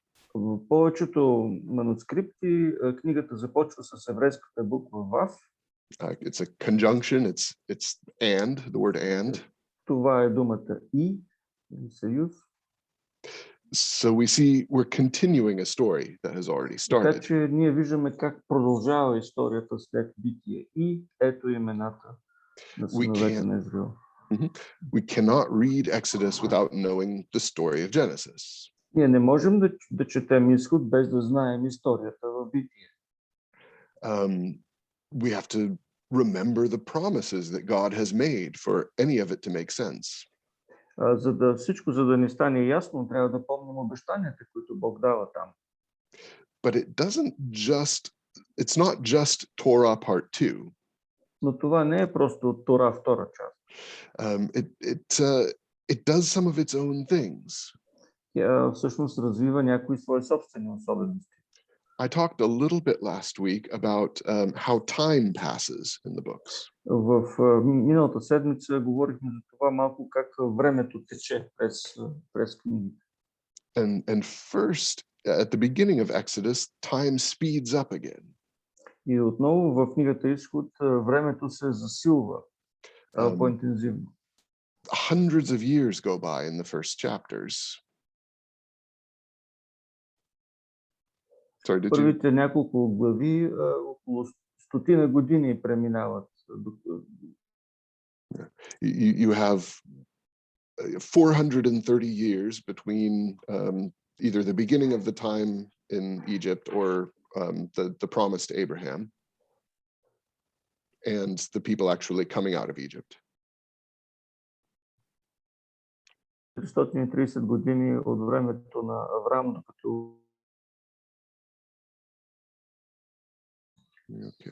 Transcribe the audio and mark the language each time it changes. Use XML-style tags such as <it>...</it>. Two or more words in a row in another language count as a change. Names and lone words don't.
<bg>В повечето манускрипти книгата започва с еврейската буква Вав.</bg> <en>It's a conjunction. It's and, the word and.</en> <bg>Това е думата и, съюз.</bg> <en>So we see we're continuing a story that has already started.</en> <bg>Така че ние виждаме как продължава историята след битие. И ето имената на синовете на Израил.</bg> <en>We cannot read Exodus without knowing the story of Genesis.</en> <bg>Ние не можем да четем Изход без да знаем историята в битие.</bg> <en>We have to remember the promises that God has made for any of it to make sense.</en> <bg>За да ни стане ясно, трябва да помним обещанията, които Бог дава там.</bg> <en>But it's not just Torah part 2.</en> <bg>Но това не е просто Тора втора част.</bg> <en>It does some of its own things.</en> <bg>Тя всъщност развива някои свои собствени особености.</bg> <en>I talked a little bit last week about how time passes in the books.</en> <bg>В миналата седмица говорихме за това малко как времето тече през книгите.</bg> <en>And first, at the beginning of Exodus, time speeds up again.</en> <bg>И отново в книгата Изход времето се засилва по-интензивно.</bg> <en>Hundreds of years go by in the first chapters.</en> <bg>Първите няколко глави около 100 години преминават.</bg> <en>You have 430 years between either the beginning of the time in Egypt or the promise to Abraham and the people actually coming out of Egypt.</en> <bg>330 години от времето на Авраам, докато</bg> <en>Okay.</en>